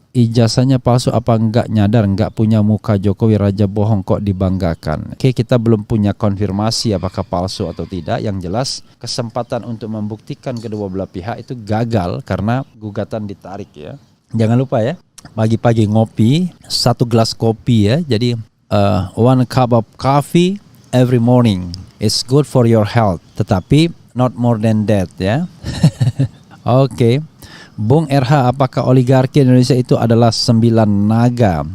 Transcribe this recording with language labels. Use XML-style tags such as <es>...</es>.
<id>Ijazahnya palsu apa enggak nyadar enggak punya muka Jokowi raja bohong kok dibanggakan. Oke, kita belum punya konfirmasi apakah palsu atau tidak. Yang jelas kesempatan untuk membuktikan kedua belah pihak itu gagal karena gugatan ditarik ya. Jangan lupa ya, pagi-pagi ngopi, 1 gelas kopi ya.</id> <en>Jadi 1 cup of coffee every morning is good for your health. Tetapi not more than that ya. Oke.</en> <id>Bung RH, apakah oligarki Indonesia itu adalah 9 naga?</id>